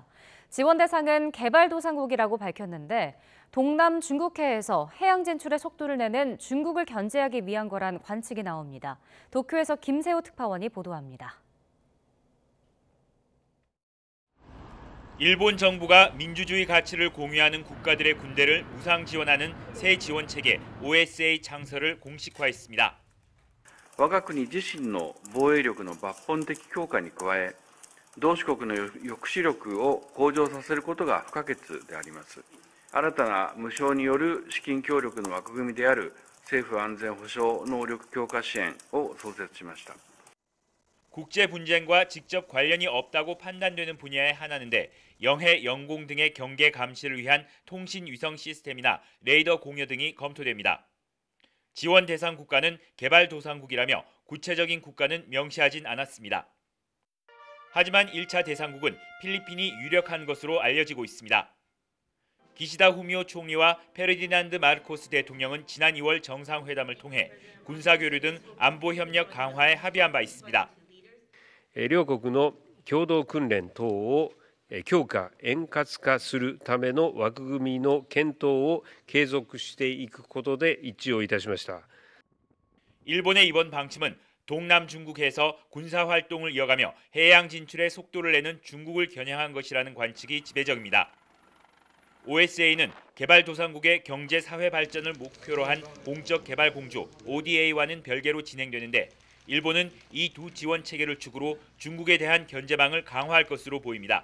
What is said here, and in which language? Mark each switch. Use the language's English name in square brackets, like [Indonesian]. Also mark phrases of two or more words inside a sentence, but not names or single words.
[Korean] 지원 대상은 개발도상국이라고 밝혔는데 동남 중국해에서 해양 진출의 속도를 내는 중국을 견제하기 위한 거란 관측이 나옵니다. 도쿄에서 김세호 특파원이 보도합니다. 일본 정부가 민주주의 가치를 공유하는 국가들의 군대를 무상 지원하는 새 지원 체계 OSA 창설을 공식화했습니다. [Japanese] 我が国自身の防衛力の抜本的強化に加え、同志国の抑止力を向上させることが不可欠であります。新たな無償による資金協力の枠組みである政府安全保障能力強化支援を創設しました。 [Korean] 국제 분쟁과 직접 관련이 없다고 판단되는 분야의 하나인데 영해, 영공 등의 경계 감시를 위한 통신 위성 시스템이나 레이더 공여 등이 검토됩니다. 지원 대상 국가는 개발도상국이라며 구체적인 국가는 명시하진 않았습니다. 하지만 1차 대상국은 필리핀이 유력한 것으로 알려지고 있습니다. 기시다 후미오 총리와 페르디난드 마르코스 대통령은 지난 2월 정상회담을 통해 군사교류 등 안보 협력 강화에 합의한 바 있습니다. [Japanese] 両国の共同訓練等を強化円滑化するための枠組みの検討を継続していくことで一致をいたしました。 [Korean] 일본의 이번 방침은 동남 중국해에서 군사 활동을 이어가며 해양 진출의 속도를 내는 중국을 겨냥한 것이라는 관측이 지배적입니다. OSA는 개발도상국의 경제 사회 발전을 목표로 한 공적 개발 공조 ODA와는 별개로 진행되는데 일본은 이 두 지원 체계를 축으로 중국에 대한 견제망을 강화할 것으로 보입니다.